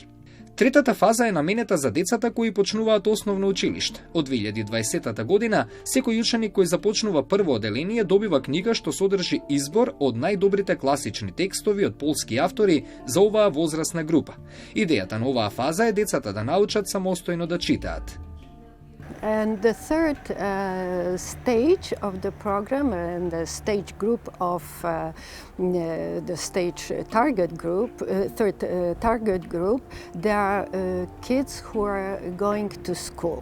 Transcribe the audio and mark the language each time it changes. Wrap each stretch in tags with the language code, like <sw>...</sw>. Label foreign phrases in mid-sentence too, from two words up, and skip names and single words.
<mk>Третата фаза е наменета за децата кои почнуваат основно училиште. Од 2020 година, секој ученик кој започнува прво оделение добива книга што содржи избор од најдобрите класични текстови од полски автори за оваа возрастна група. Идејата на оваа фаза е децата да научат самостојно да читаат.</mk> <en>And the third stage of the program and the stage group of the stage target group, third target group, there are kids who are going to school.</en>